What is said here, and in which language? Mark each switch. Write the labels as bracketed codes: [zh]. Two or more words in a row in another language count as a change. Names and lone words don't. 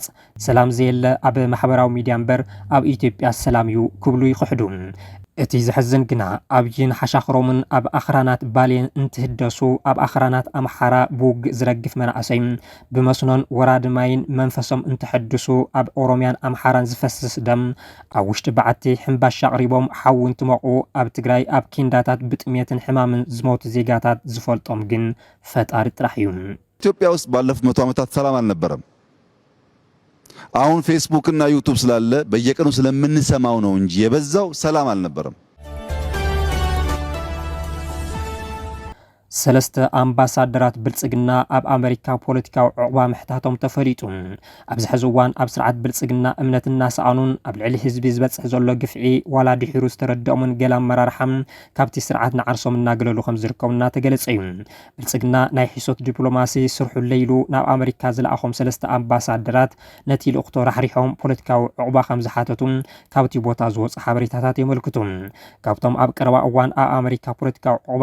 [ti] ሰላም ዘየለ ኣብ ማሕበራዊ ሚድያ እምበር ኣብ ኢትዮጵያ ሰላም እዩ ክብሉ ይኽሕዱ። እቲ ዝሕዝን ግና ኣብይን ሓሻኽሮምን ኣብ ኣኽራናት ባሌን እንትህደሱ ኣብ ኣኽራናት ኣምሓራ ብውግእ ዝረግፍ መናእሰይ ብመስኖን ወራድ ማይን መንፈሶም እንትሕድሱ ኣብ ኦሮምያን ኣምሓራን ዝፈስስ ደም ኣብ ውሽጢ በዓቲ ሕምባሻ ኣቕሪቦም ሓዊ እንትመቑ ኣብ ትግራይ ኣብ ኪንዳታት ብጥሜትን ሕማምን ዝሞቱ ዜጋታት ዝፈልጦም ግን ፈጣሪ ጥራሕ እዩ። [am] ኢትዮጵያ ውስጥ ባለፉት 100 ዓመታት ሰላም አልነበረም። አሁን ፌስቡክ እና ዩቲዩብ ስላለ በየቀኑ ስለምንሰማው ነው እንጂ የበዛው ሰላም አልነበረም። [ti] ሰለስተ አምባሳደራት ብልጽግና ኣብ ኣሜሪካ ፖለቲካዊ ዕቑባ ምሕታቶም ተፈሊጡ። ኣብዚ ሕዚ እዋን ኣብ ስርዓት ብልጽግና እምነትና ሰኣኑን ኣብ ልዕሊ ህዝቢ ዝበፅሕ ዘሎ ግፍዒ ዋላ ድሒሩ ዝተረድኦምን ገለ ኣመራርሓም ካብቲ ስርዓት ንዓርሶም እናገለሉ ከም ዝርከቡ እናተገለጸ እዩ። ብልጽግና ናይ ሒሶት ዲፕሎማሲ ስርሑ ለይሉ ናብ ኣሜሪካ ዝለኣኾም ሰለስተ ኣምባሳደራት ነቲ ልእኽቶ ራሕሪሖም ፖለቲካዊ ዕቑባ ከም ዝሓተቱ ካብቲ ቦታ ዝወፁ ሓበሬታታት የመልክቱ። ካብቶም ኣብ ቀረባ እዋን ኣብ ኣሜሪካ ፖለቲካዊ ዕቑባ